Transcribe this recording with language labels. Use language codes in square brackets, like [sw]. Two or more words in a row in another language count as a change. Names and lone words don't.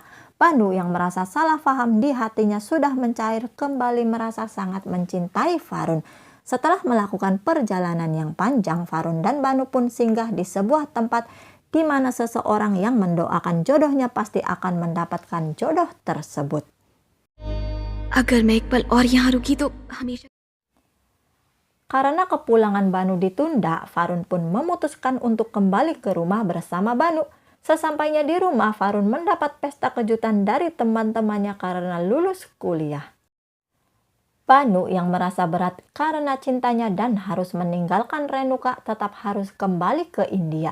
[id] Banu yang merasa salah paham di hatinya sudah mencair kembali merasa sangat mencintai Farun. Setelah melakukan perjalanan yang panjang, Farun dan Banu pun singgah di sebuah tempat di mana seseorang yang mendoakan jodohnya pasti akan mendapatkan jodoh tersebut. [hi] अगर मैं एक पल और यहाँ रुकी तो हमेशा। [id] Karena kepulangan Banu ditunda, Farun pun memutuskan untuk kembali ke rumah bersama Banu. Sesampainya di rumah, Farun mendapat pesta kejutan dari teman-temannya karena lulus kuliah. Banu yang merasa berat karena cintanya dan harus meninggalkan Renuka tetap harus kembali ke India.